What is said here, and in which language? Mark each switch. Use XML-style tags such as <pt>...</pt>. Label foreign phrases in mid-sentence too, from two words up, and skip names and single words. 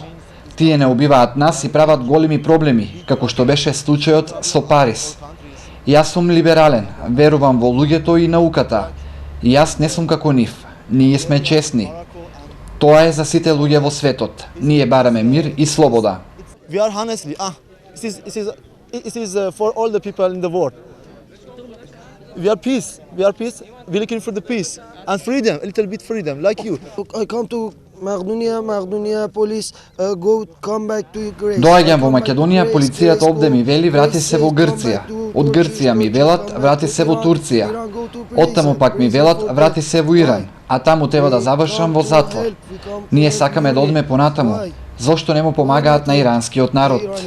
<mk>Тие не убиваат нас и прават големи проблеми, како што беше случајот со Парис. Јас сум либерален, верувам во луѓето и науката. И јас не сум како нив. Ние сме честни. Тоа е за сите луѓе во светот. Ние бараме мир и слобода.</mk> <en>We are honestly, it is for all the people in the world. We are peace. We're looking for the peace and freedom, a little bit freedom, like you. I come to Macedonia police come back to Greece.</en> <mk>Доаѓам во Македонија, полицијата овде ми вели врати се во Грција. Од Грција ми велат врати се во Турција. Оттаму пак ми велат врати се во Иран, а таму треба да завршам во затвор. Ние сакаме да одиме понатаму. Зошто не му помагаат на иранскиот народ?</mk>